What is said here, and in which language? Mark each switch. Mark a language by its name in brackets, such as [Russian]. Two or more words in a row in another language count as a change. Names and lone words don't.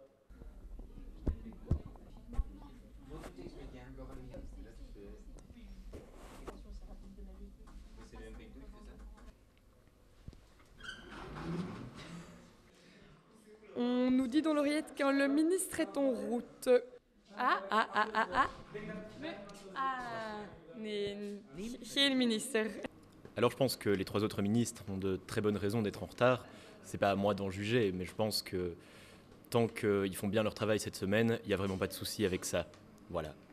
[French] On nous dit dans l'oreillette quand le ministre est en route. [Dutch] Nee, geen minister. [French] Alors je pense que les 3 autres ministres ont de très bonnes raisons d'être en retard. C'est pas à moi d'en juger, mais je pense que tant qu'ils font bien leur travail cette semaine, il n'y a vraiment pas de souci avec ça. Voilà.